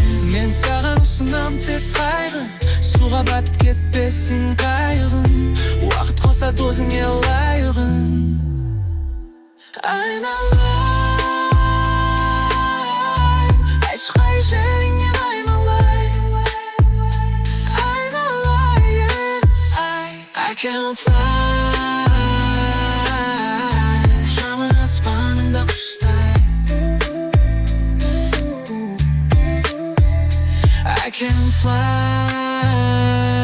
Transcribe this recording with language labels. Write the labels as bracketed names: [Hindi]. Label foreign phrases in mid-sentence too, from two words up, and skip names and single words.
[Kazakh] Мен саған ұсынам тек қайғы, суға батып кетпесін қайғын. Уақыт қоса өзіңе лайығын. Айналайын, ешқай жеріңнен айналайын. Айналайын, [English] I can fly, [Kazakh] ұшамын аспанымда құстай. [English] I can fly.